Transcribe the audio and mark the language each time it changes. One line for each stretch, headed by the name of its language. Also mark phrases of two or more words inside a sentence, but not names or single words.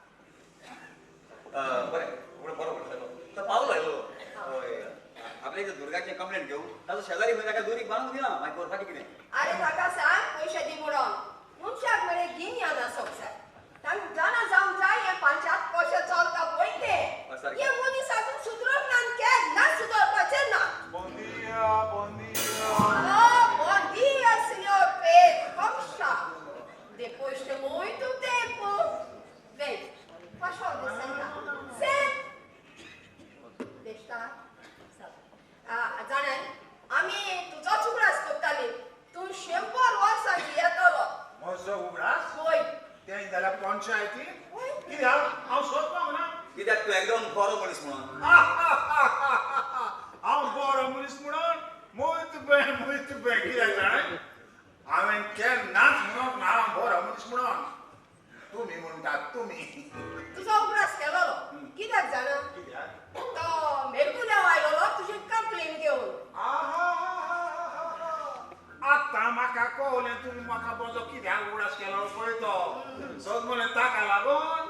Konkani: बरें फुडें बरो करतलो तो पावलो आयलो हय आपल्या इथे दुर्गाचें कंप्लेंट घेवं ताजो शेजारी खंय ताका दुरीक बांदूंक दिना मागीर करपाचें कितें अरे ताका सांग पयशे दी म्हणून मनशाक मरे गिन्यान आसोंक जाय तांकां जाणा जावंक जाय हे पंचायत कशें चलता पळय तें हे मनीस आजून सुदरोंक ना केन्ना सुदरपाचें ना
Portuguese: Bom dia, bom dia. Bom dia, senhor Pedro. Como está? Depois de muito tempo. Vem, faz favor de sentar. Senta. Deixa.
Konkani: जाणे आम्ही तुझाच उगडास करताली तू 100 वर्सांची येतलो म्हजो उगडास होय तें जाल्यार पंचायती कित्याक हांव सोदपाक ना कित्याक तूं एकदम बरो मनीस म्हणून हांव बरो मनीस म्हणून
Portuguese: muito bem
Konkani: कित्याक जाणां हांवें केन्नाच म्हणूंक ना हांव बरो मनीस म्हणून तुमी म्हणटात तुमी तुजो उगडास केलो कित्याक जाणा कित्याक तो मेरगुल्याव आयलो तुजी कंप्लेन घेवन आतां म्हाका कळलें तुमी म्हाका म्हजो कित्याक उगडास केलो पळय तो सगळे ताका लागून